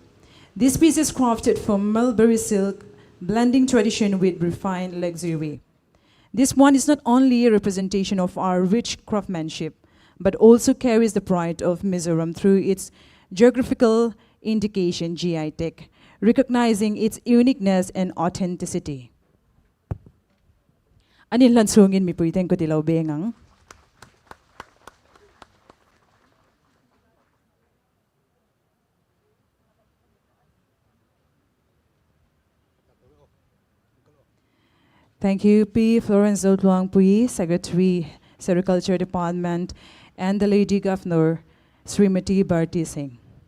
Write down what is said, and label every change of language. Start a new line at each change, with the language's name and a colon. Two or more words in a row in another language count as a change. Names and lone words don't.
English: This piece is crafted from mulberry silk, blending tradition with refined luxury. This one is not only a representation of our rich craftsmanship, but also carries the pride of Mizoram through its geographical indication, GI tech, recognizing its uniqueness and authenticity.
Mizo: Anin lansungin mi puiten ko tilaw bengang.
English: Thank you, P. Florence Tlangro, Secretary, Sericulture Department, and the Lady Governor, Srimati Bharti Singh.